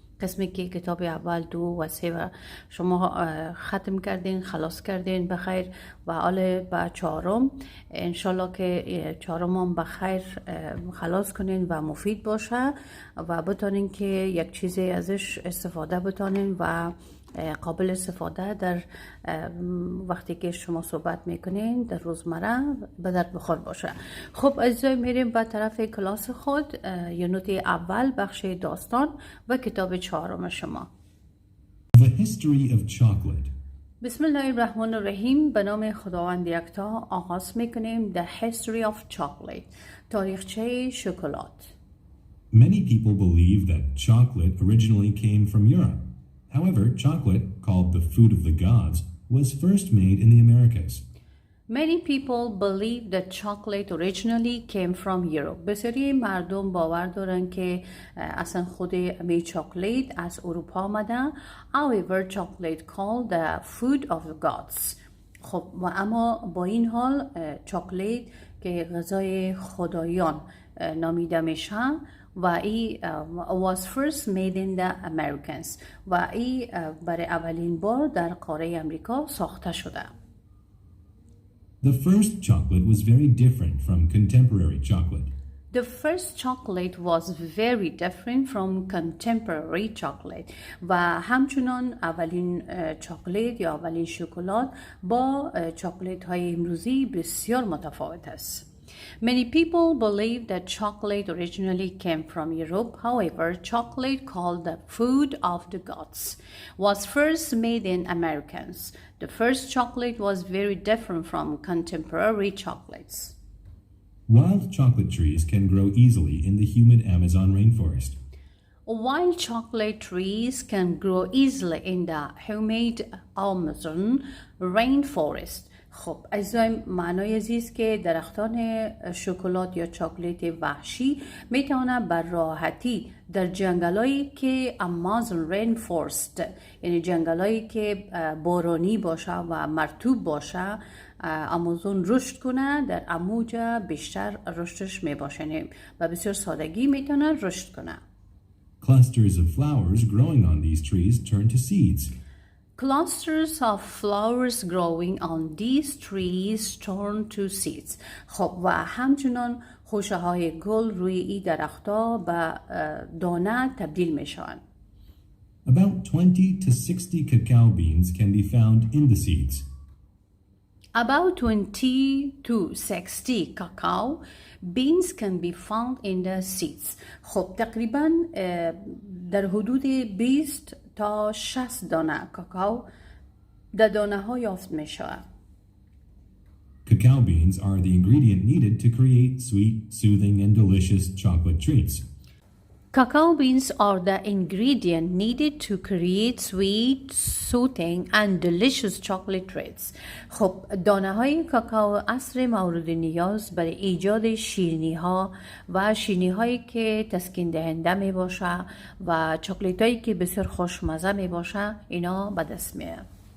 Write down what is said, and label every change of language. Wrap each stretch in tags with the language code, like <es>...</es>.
<fa>قسمی که کتاب اول، 2 و 3 شما ختم کردین، خلاص کردین بخیر و حالا با چهارم انشالله که چهارم هم بخیر خلاص کنین و مفید باشه و بتانین که یک چیزی ازش استفاده بتانین و قابل استفاده در وقتی که شما صحبت میکنین در روزمره به درد بخور باشه. خب عزیزای، میریم به طرف کلاس خود، یونت اول بخش داستان و کتاب چهارم شما.</fa> <en>The History of Chocolate.</en> <ar>بسم الله الرحمن الرحیم.</ar> <fa>به نام خداوند یکتا آغاز میکنیم.</fa> <en>The History of Chocolate،</en> <fa>تاریخچه شکلات.</fa> <en>Many people believe that chocolate originally came from Europe. However, chocolate, called the food of the gods, was first made in the Americas. Many people believe that chocolate originally came from Europe.</en> <fa>بسیاری مردم باور دارن که اصلا خود می چاکلیت از اروپا آمده.</fa> <en>However, chocolate called the food of the gods.</en> <fa>خب و اما با این حال چاکلیت که غذای خدایان نامیده میشه و ای</fa> <en>was first made in the Americans</en> <fa>و ای برای اولین بار در قاره امریکا ساخته شده.</fa> <en>The first chocolate was very different from contemporary chocolate. The first chocolate was very different from contemporary chocolate</en> <fa>و همچنان اولین چاکلیت یا اولین شکلات با چاکلیت های امروزی بسیار متفاوت است.</fa> <en>Many people believe that chocolate originally came from Europe. However, chocolate, called the food of the gods, was first made in Americans. The first chocolate was very different from contemporary chocolates. Wild chocolate trees can grow easily in the humid Amazon rainforest. Wild chocolate trees can grow easily in the humid Amazon rainforest.</en> <fa>خب عزیزان، معنای عزیز که درختان شکلات یا چاکلیت وحشی میتونه بر راحتی در جنگلایی که آمازون رین فورست، یعنی جنگلایی که بارانی باشه و مرطوب باشه، آمازون رشد کنه، در اموجه بیشتر رشدش میباشه و بسیار سادگی میتونه رشد کنه.</fa> <en>Clusters of flowers growing on these trees turn to seeds. Clusters of flowers growing on these trees turn to seeds.</en> <fa>خب و همچنان خوشه های گل روی این درختها به دانه تبدیل میشن.</fa> <en>About 20 to 60 cacao beans can be found in the seeds. About 20 to 60 cacao beans can be found in the seeds.</en> <fa>خب تقریبا در حدود 20 تا 60 دانه کاکائو در دانه ها یافت می شود.</fa> <en>Cacao beans are the ingredient needed to create sweet, soothing, and delicious chocolate treats. Cacao beans are the ingredient needed to create sweet, soothing, and delicious chocolate treats.</en> <fa>خب دانه های کاکائو عصر مورد نیاز برای ایجاد شیرینی ها و شیرینی هایی که تسکین دهنده می باشه و چاکلیت هایی که بسیار خوشمزه می باشه، اینا به دست میاد.</fa>